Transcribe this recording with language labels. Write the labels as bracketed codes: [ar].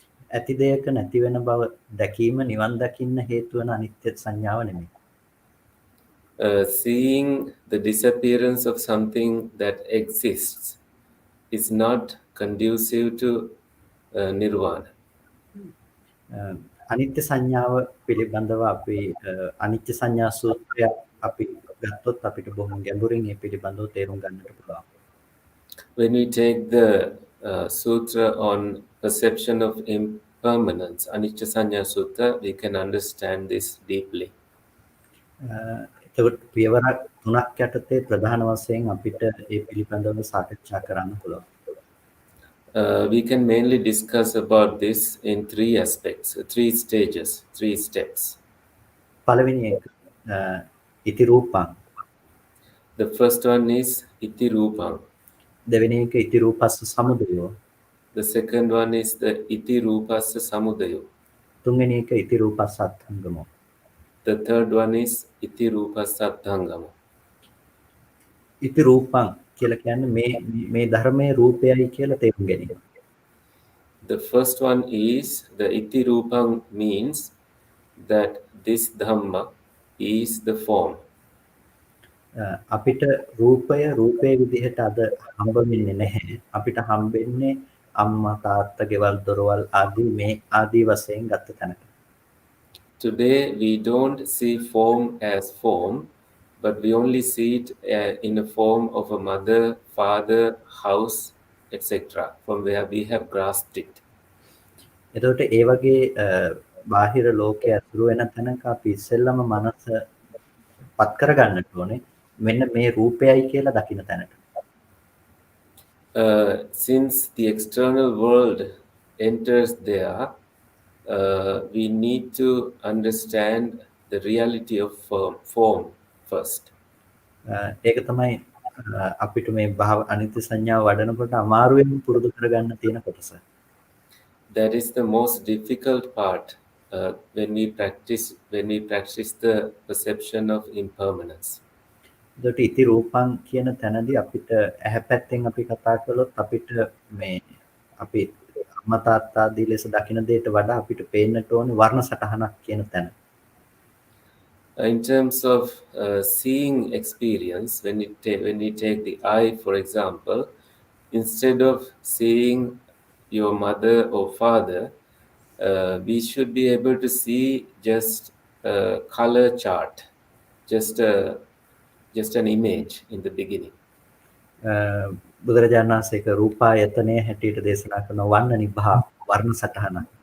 [si] ඇති දෙයක නැති වෙන බව දැකීම නිවන් දකින්න හේතු වන අනිත්‍ය සංඥාව නෙමෙයි. [en] Seeing the disappearance of something that exists is not conducive to nirvana. [si] අනිත්‍ය සංඥාව පිළිබඳව අපි අනිත්‍ය සංඥා සූත්‍රය අපි ගත්තොත් අපිට බොහොම ගැඹුරින් මේ පිළිබඳව තේරුම් ගන්නට පුළුවන්. [en] When we take the sutra on perception of impermanence, Anicca Sanya Sutta, we can understand this deeply. [si] එතකොට පියවර 3ක් යටතේ ප්‍රධාන වශයෙන් අපිට ඒ පිළිබඳව සාකච්ඡා කරන්න පුළුවන්. [en] We can mainly discuss about this in three aspects, three stages, three steps. [si] පළවෙනි එක ඉති රූපං. [en] The first one is iti rupam. [si] දෙවෙනි එක ඉති රූපස්ස සමුදයෝ. [en] The second one is the iti rupassa samudayo. [si] තුන්වෙනි එක ඉති රූපස්ස අත්ථංගමෝ. [en] The third one is iti rupassa atthangama. [si] ඉති රූපං කියලා කියන්නේ මේ ධර්මයේ රූපයයි කියලා තේරුම් ගැනීම. [en] The first one is the iti rupam means that this Dhamma is the form. [si] අපිට රූපයේ විදිහට අද හම්බ වෙන්නේ නැහැ. අපිට හම්බෙන්නේ අම්මා තාත්තා ගෙවල් දොරවල් ආදී වශයෙන් ගත්ත තැනක. [en] Today we don't see form as form, but we only see it in the form of a mother, father, house, etc. from where we have grasped it. [si] එතකොට ඒ වගේ බාහිර ලෝකයේ අතුරු වෙන තැනක අපි ඉස්සෙල්ලම මනස පත් කරගන්නට ඕනේ. මෙන්න මේ රූපයයි කියලා දකින්න තැනට. [en] Since the external world enters there, we need to understand the reality of form first. [si] ඒක තමයි අපිට මේ අනිත්‍ය සංඥාව වඩනකොට අමාරුවෙන් පුරුදු කරගන්න තියෙන කොටස. [en] That is the most difficult part when we practice the perception of impermanence. [si] ඒකට ඉති රූපං කියන තැනදී අපිට ඇහැ පැත්තෙන් අපි කතා කළොත් අපිට මේ අපි අම්මා තාත්තා ආදී ලෙස දකින දෙයට වඩා අපිට පේන්නට ඕනේ වර්ණ සටහනක් කියන තැන. [en] In terms of seeing experience, when we take the eye, for example, instead of seeing your mother or father, we should be able to see just a color chart, just an image in the beginning. [si] බුදුරජාණන් වහන්සේ ඒක රූපායතනයේ හැටියට දේශනා කරන වර්ණ නිභා වර්ණ සටහන.